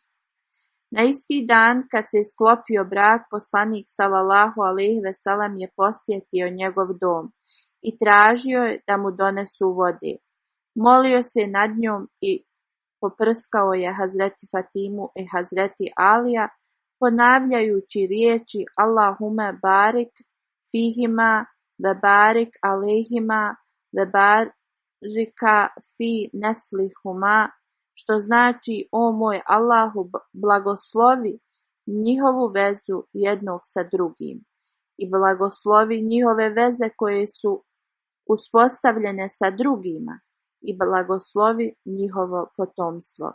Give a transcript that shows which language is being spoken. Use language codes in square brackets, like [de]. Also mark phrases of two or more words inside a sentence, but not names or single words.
[bs] Na isti dan kad se sklopio brak, poslanik [ar] صلى الله عليه وسلم [bs] je posjetio njegov dom i tražio je da mu donesu vode. Molio se nad njom i poprskao je Hazreti Fatimu i Hazreti Alija, ponavljajući riječi: [ar] اللهم بارك فيهما وبارك عليهما و بارك في نسلهما, što znači: o moj Allahu, blagoslovi njihovu vezu jednog sa drugim i blagoslovi njihove veze koje su uspostavljene sa drugima i blagoslovi njihovo potomstvo.